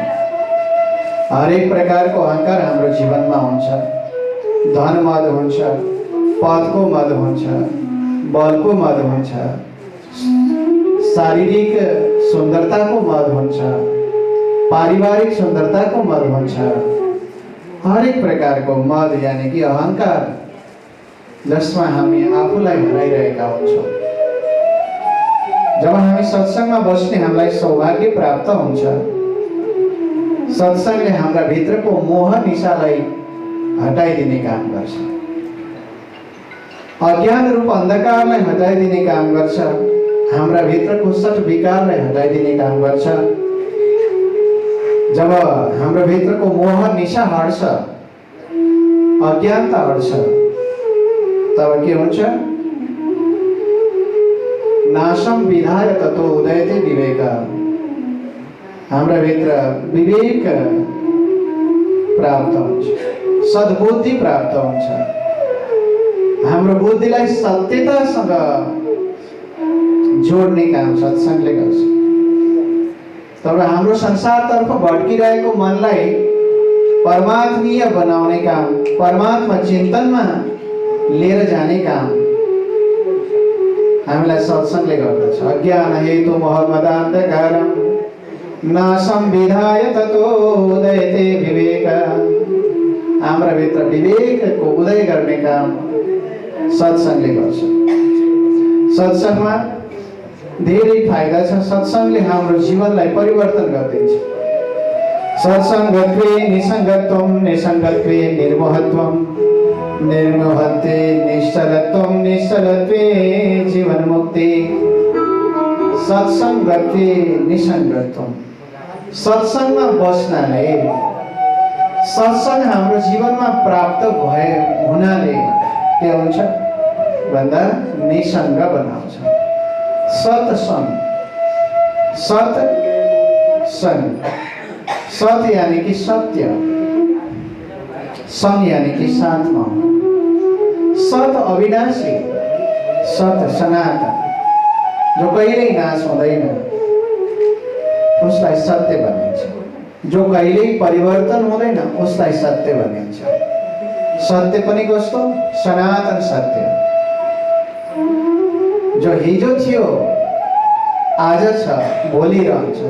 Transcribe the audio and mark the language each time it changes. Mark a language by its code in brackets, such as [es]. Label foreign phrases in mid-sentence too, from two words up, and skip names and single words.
[ne] हरेक प्रकारको अहंकार हाम्रो जीवनमा हुन्छ। धन मद हुन्छ, पदको मद हुन्छ, बलको मद हुन्छ, शारीरिक सुन्दरताको मद हुन्छ, पारिवारिक सुन्दरताको मद हुन्छ। हरेक प्रकारको मद यानी कि अहंकार जसमा हामी आफूलाई हराइरहेका हुन्छौँ। जब हामी सत्संगमा बस्ने हामीलाई सौभाग्य प्राप्त हुन्छ। सत्संगले हाम्रा भित्रको मोह निशालाई हटाइदिने काम गर्छ। अज्ञान रूप अन्धकारलाई हटाइदिने काम गर्छ। हाम्रा भित्रको सट विकारलाई हटाइदिने काम गर्छ। जब हाम्रो भित्रको मोह निशा हट्छ, अज्ञानता हट्छ, तब के हुन्छ? [sa] नाशम विधाय ततो उदयते विवेक। [ne] हाम्रा भित्र विवेक प्राप्त हुन्छ, सद्बुद्धि प्राप्त हुन्छ। हाम्रो बुद्धिलाई सत्यतासँग जोड्ने काम सत्संगले गर्छ। तब हाम्रो संसारतर्फ भड्किरहेको मनलाई परमात्मीय बनाउने काम, परमात्मा चिन्तनमा लिएर जाने काम हामीलाई सत्संगले गर्दछ। [sa] अज्ञान हेतु मोहमदान्धकारम नाशम विधाय ततो उदयते विवेक। [ne] हाम्रा भित्र विवेकको उदय गर्ने काम सत्संगले गर्छ। सत्संगमा धेरै फाइदा छ। सत्संगले हाम्रो जीवनलाई परिवर्तन गरिदिन्छ। [sa] सत्संगत्वे निसंगत्वम, निसंगत्वे निर्मोहत्वम, निर्मोहत्वे निश्चलत्वम, निश्चलत्वे जीवन मुक्ति। सत्संगत्वे निसंगत्वम, [ne] सत्संगमा बस्नाले, सत्संग हाम्रो जीवनमा प्राप्त भए हुनाले के हुन्छ भन्दा निसंग बनाउँछ। सत्संग, सत्संग, सत यानी कि सत्य, संग यानी कि साथमा। सत अविनाशी, सत सनातन, जो कहिल्यै नाश हुँदैन, उसलाई सत्य भनिन्छ। जो कहिल्यै परिवर्तन हुँदैन, उसलाई सत्य भनिन्छ। सत्य पनि कस्तो? सनातन सत्य, जो हिजो थियो आज छ, भोलि रहन्छ।